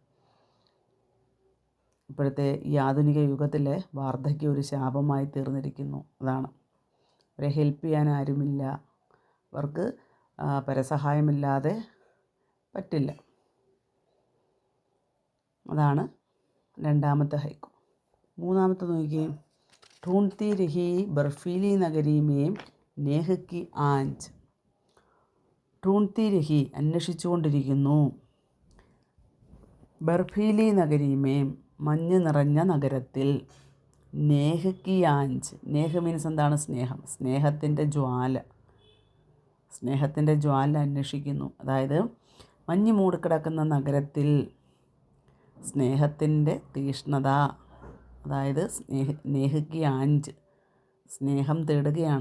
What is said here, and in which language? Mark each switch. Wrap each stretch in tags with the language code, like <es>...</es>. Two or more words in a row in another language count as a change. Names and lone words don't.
<ml>ഇപ്പോഴത്തെ ഈ ആധുനിക യുഗത്തിലെ വാർദ്ധക്യം ഒരു ശാപമായി തീർന്നിരിക്കുന്നു. അതാണ്. അവരെ ഹെൽപ്പ് ചെയ്യാൻ ആരുമില്ല. അവർക്ക് പരസഹായമില്ലാതെ പറ്റില്ല. അതാണ് രണ്ടാമത്തെ ഹൈക്കു. മൂന്നാമത്തെ നോക്കിയേ.</ml> <hi>ढूंढती रही बर्फीली नगरी में नेह की आंच. ढूंढती रही അന്വേഷിച്ചുകൊണ്ടിരിക്കുന്നു. बर्फ़ीली नगरी में</hi> <ml>മഞ്ഞ് നിറഞ്ഞ നഗരത്തിൽ,</ml> <hi>नेह की आंच,</hi> <ml>നേഹ് മീൻസ് എന്താണ്? സ്നേഹം, സ്നേഹത്തിൻ്റെ ജ്വാല, സ്നേഹത്തിൻ്റെ ജ്വാല അന്വേഷിക്കുന്നു. അതായത് മഞ്ഞ് മൂടിക്കിടക്കുന്ന നഗരത്തിൽ സ്നേഹത്തിൻ്റെ തീഷ്ണത, അതായത്</ml> <hi>नेह की आंच,</hi> <ml>സ്നേഹം തേടുകയാണ്.</ml>